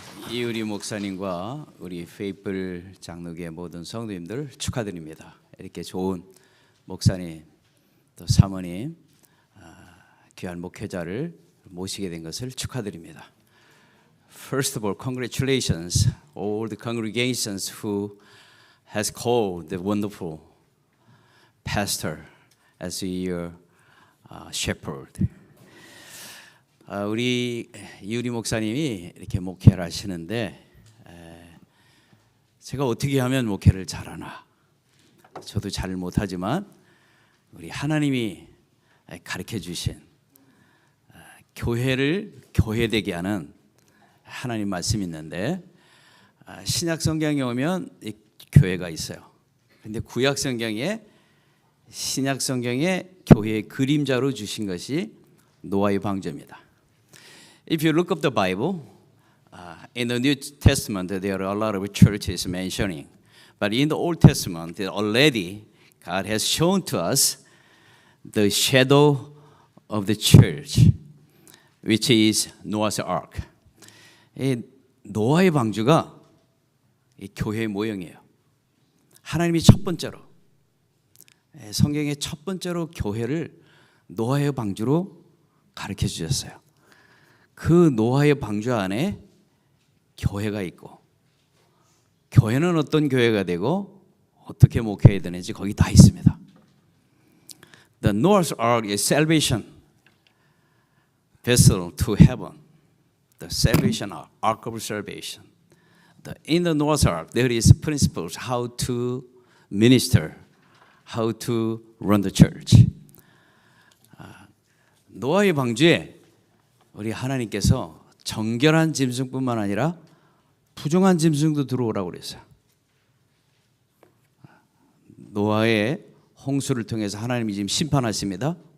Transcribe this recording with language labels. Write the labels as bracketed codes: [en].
[ko] 이우리 목사님과 우리 페이플 장로교회 모든 성도님들 축하드립니다. 이렇게 좋은 목사님 또 사모님 귀한 목회자를 모시게 된 것을 축하드립니다. [en] First of all, congratulations all the congregations who has called the wonderful pastor as your shepherd. [ko] 우리 이우리 목사님이 이렇게 목회를 하시는데 제가 어떻게 하면 목회를 잘하나? 저도 잘 못하지만 우리 하나님이 가르쳐 주신 교회를 교회되게 하는 하나님 말씀이 있는데 신약 성경에 오면 이 교회가 있어요. 근데 구약 성경에 신약 성경에 교회의 그림자로 주신 것이 노아의 방주입니다. [en] If you look up the Bible, in the New Testament there are a lot of churches mentioning, but in the Old Testament already God has shown to us the shadow of the church, which is Noah's Ark. [ko] 이 노아의 방주가 이 교회의 모형이에요. 하나님이 첫 번째로 성경의 첫 번째로 교회를 노아의 방주로 가르쳐 주셨어요. 그 노아의 방주 안에 교회가 있고 교회는 어떤 교회가 되고 어떻게 목회해야 되는지 거기 다 있습니다. [en] The Noah's Ark is salvation vessel to heaven. The salvation ark of salvation. In the Noah's Ark there is principles how to minister, how to run the church. [ko] 노아의 방주에 우리 하나님께서 정결한 짐승뿐만 아니라 부정한 짐승도 들어오라고 그랬어요. 노아의 홍수를 통해서 하나님이 지금 심판하십니다.